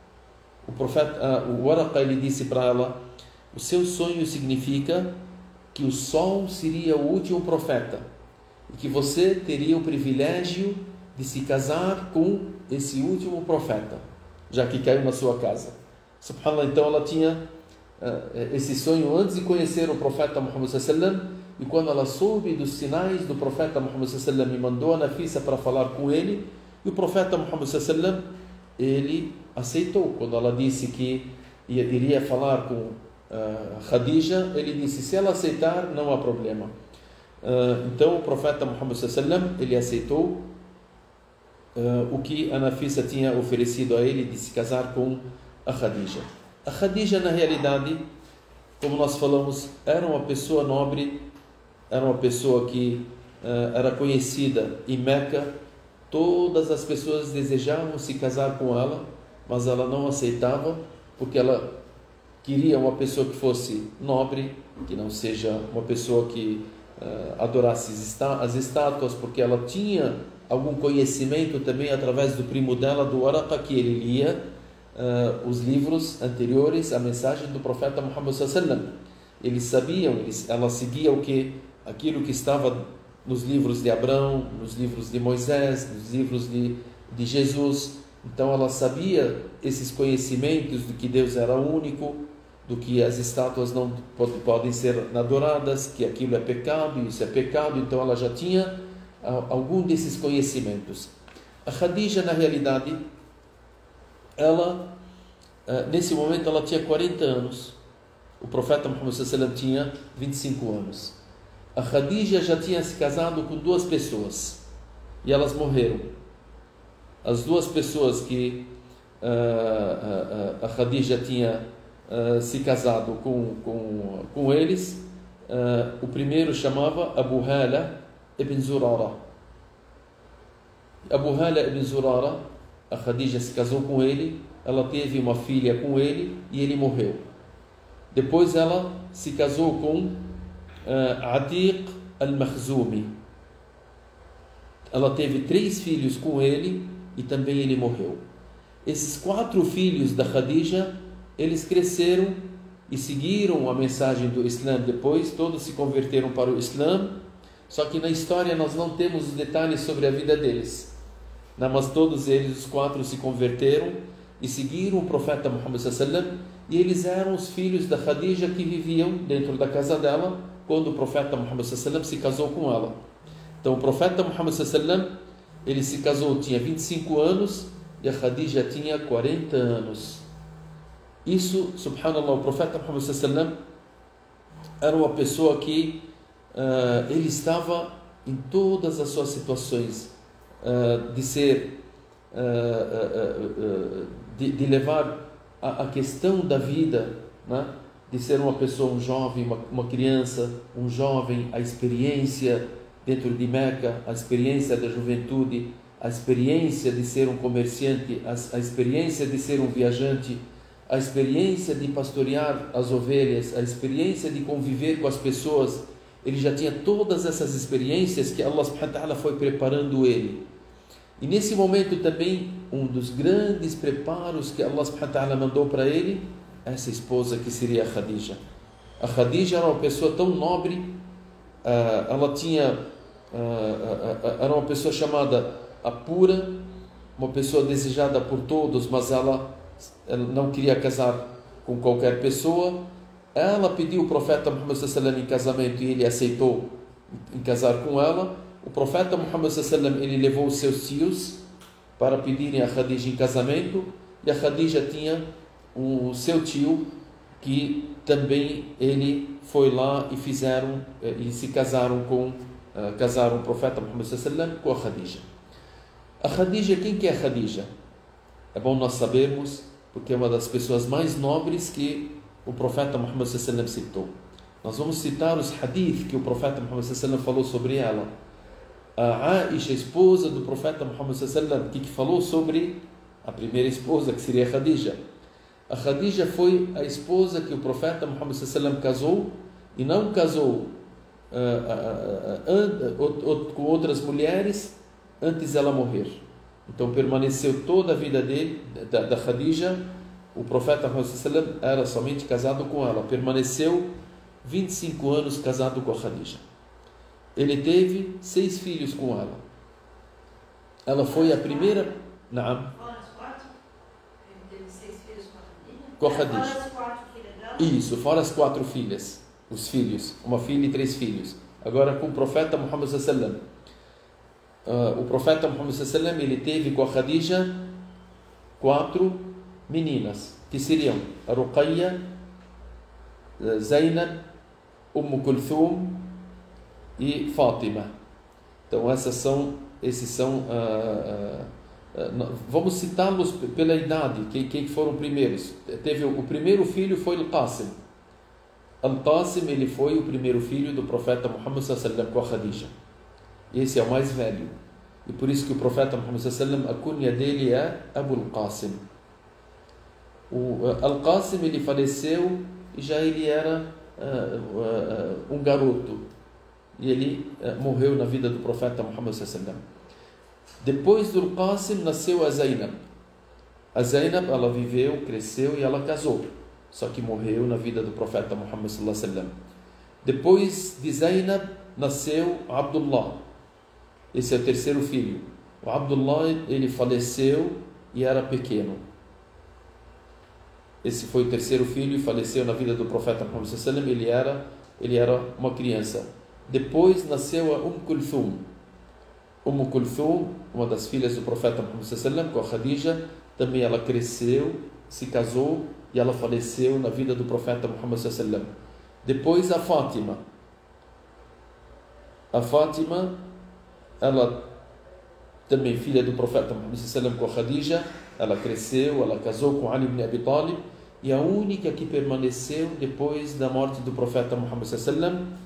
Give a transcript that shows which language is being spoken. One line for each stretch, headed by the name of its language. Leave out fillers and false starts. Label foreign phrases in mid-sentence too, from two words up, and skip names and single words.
Portuguese: O Waraqa, ele disse para ela: o seu sonho significa que o sol seria o último profeta e que você teria o privilégio de se casar com esse último profeta, já que caiu na sua casa. Subhanallah, então ela tinha esse sonho antes de conhecer o profeta Muhammad
Arabic: صلى الله عليه وسلم,
Portuguese: e quando ela soube dos sinais do profeta Muhammad
Arabic: صلى الله عليه وسلم,
Portuguese: mandou a Nafisa para falar com ele, e o profeta Muhammad
Arabic: صلى الله عليه وسلم,
Portuguese: ele aceitou. Quando ela disse que iria falar com Khadija, ele disse: se ela aceitar, não há problema. Então o profeta Muhammad
Arabic: صلى الله عليه وسلم,
Portuguese: ele aceitou o que a Nafisa tinha oferecido a ele, de se casar com a Khadija. A Khadija, na realidade, como nós falamos, era uma pessoa nobre, era uma pessoa que era conhecida em Meca. Todas as pessoas desejavam se casar com ela, mas ela não aceitava, porque ela queria uma pessoa que fosse nobre, que não seja uma pessoa que adorasse as estátuas, porque ela tinha algum conhecimento também através do primo dela, do Waraqa, que ele lia os livros anteriores à mensagem do profeta Muhammad
Arabic: صلى الله عليه وسلم.
Portuguese: Eles sabiam, ela seguia aquilo que estava nos livros de Abraão, nos livros de Moisés, nos livros de Jesus. Então ela sabia esses conhecimentos de que Deus era único, do que as estátuas não podem ser adoradas, que aquilo é pecado, isso é pecado. Então ela já tinha algum desses conhecimentos. A Khadija, na realidade, ela, nesse momento, ela tinha 40 anos. O profeta Muhammad
Arabic: صلى الله عليه وسلم
Portuguese: tinha 25 anos. A Khadija já tinha se casado com 2 pessoas e elas morreram. As 2 pessoas que a Khadija tinha se casado com eles, o primeiro chamava Abu Hala ibn Zurara. Abu Hala ibn Zurara, a Khadija se casou com ele, ela teve uma filha com ele e ele morreu. Depois ela se casou com Atiq al-Makhzumi. Ela teve 3 filhos com ele e também ele morreu. Esses 4 filhos da Khadija, eles cresceram e seguiram a mensagem do Islã depois, todos se converteram para o Islã, só que na história nós não temos os detalhes sobre a vida deles. Mas todos eles, os 4, se converteram e seguiram o profeta Muhammad
Arabic: صلى الله عليه وسلم,
Portuguese: e eles eram os filhos da Khadija que viviam dentro da casa dela quando o profeta Muhammad
Arabic: صلى الله عليه وسلم
Portuguese: se casou com ela. Então o profeta Muhammad
Arabic: صلى الله عليه وسلم,
Portuguese: ele se casou, tinha 25 anos e a Khadija tinha 40 anos. Isso, subhanallah, o profeta Muhammad
Arabic: صلى الله عليه وسلم
Portuguese: era uma pessoa que ele estava em todas as suas situações de ser de levar a questão da vida, né? De ser uma pessoa, um jovem, uma criança, um jovem, a experiência dentro de Meca, a experiência da juventude, a experiência de ser um comerciante, a experiência de ser um viajante, a experiência de pastorear as ovelhas, a experiência de conviver com as pessoas ele já tinha todas essas experiências que
Arabic: الله سبحانه وتعالى
Portuguese: foi preparando ele. E nesse momento também, um dos grandes preparos que
Arabic: الله سبحانه وتعالى
Portuguese: mandou para ele, essa esposa que seria a Khadija. A Khadija era uma pessoa tão nobre, ela tinha, era uma pessoa chamada a pura, uma pessoa desejada por todos, mas ela não queria casar com qualquer pessoa. Ela pediu o profeta Muhammad
Arabic: صلى الله عليه وسلم
Portuguese: em casamento e ele aceitou em casar com ela. O profeta Muhammad
Arabic: صلى الله عليه وسلم,
Portuguese: ele levou os seus tios para pedirem a Khadija em casamento, e a Khadija tinha o seu tio que também ele foi lá e fizeram e se casaram com casaram o profeta Muhammad
Arabic: صلى الله عليه وسلم
Portuguese: com a Khadija. A Khadija, quem que é a Khadija? É bom nós sabermos, porque é uma das pessoas mais nobres que o profeta Muhammad
Arabic: صلى الله عليه وسلم
Portuguese: citou. Nós vamos citar os hadith que o profeta Muhammad
Arabic: صلى الله عليه وسلم
Portuguese: falou sobre ela. A Aisha, esposa do profeta Muhammad
Arabic: صلى الله عليه وسلم,
Portuguese: que falou sobre a primeira esposa, que seria a Khadija. A Khadija foi a esposa que o profeta Muhammad
Arabic: صلى الله عليه وسلم
Portuguese: casou, e não casou com outras mulheres antes dela morrer. Então permaneceu toda a vida dele, da Khadija. O profeta Muhammad
Arabic: صلى الله عليه وسلم
Portuguese: era somente casado com ela, permaneceu 25 anos casado com a Khadija. Ele teve 6 filhos com ela. Ela foi a primeira. Naam. Fora as 4? Ele teve 6 filhos Com a Khadija. Fora as 4 filhas dela? Isso, fora as 4 filhas. Os filhos, uma filha e 3 filhos. Agora com o profeta Muhammad
Arabic: صلى الله عليه وسلم.
Portuguese: O profeta Muhammad
Arabic: صلى الله عليه وسلم,
Portuguese: ele teve com a Khadija 4 meninas, que seriam a Ruqayya, Zainab, Kulthum e Fátima. Então esses são vamos citá-los pela idade, quem foram primeiros. Teve o primeiro filho foi Al-Qasim. Al-Qasim, ele foi o primeiro filho do profeta Muhammad
Arabic: صلى الله عليه وسلم
Portuguese: com a Khadija. Esse é o mais velho, e por isso que o profeta Muhammad
Arabic: صلى الله عليه وسلم,
Portuguese: a cunha dele é Abu Al-Qasim. O Al-Qasim, ele faleceu e já ele era um garoto, e ele morreu na vida do profeta Muhammad
Arabic: صلى الله عليه وسلم.
Portuguese: Depois do Al-Qasim nasceu a Zainab. A Zainab, ela viveu, cresceu e ela casou, só que morreu na vida do profeta Muhammad
Arabic: صلى الله عليه وسلم.
Portuguese: Depois de Zainab nasceu Abdullah. Esse é o terceiro filho. O Abdullah, ele faleceu e era pequeno. Esse foi o terceiro filho e faleceu na vida do profeta Muhammad
Arabic: صلى الله عليه وسلم.
Portuguese: Ele era uma criança. Depois nasceu a Kulthum. Kulthum, uma das filhas do profeta Muhammad
Arabic: صلى الله عليه وسلم,
Portuguese: com a Khadija, também ela cresceu, se casou e ela faleceu na vida do profeta Muhammad
Arabic: صلى الله عليه وسلم.
Portuguese: Depois a Fátima. A Fátima, ela também filha do profeta Muhammad
Arabic: صلى الله عليه وسلم,
Portuguese: com a Khadija, ela cresceu, ela casou com Ali ibn Abi Talib, e a única que permaneceu depois da morte do profeta Muhammad
Arabic: صلى الله عليه وسلم.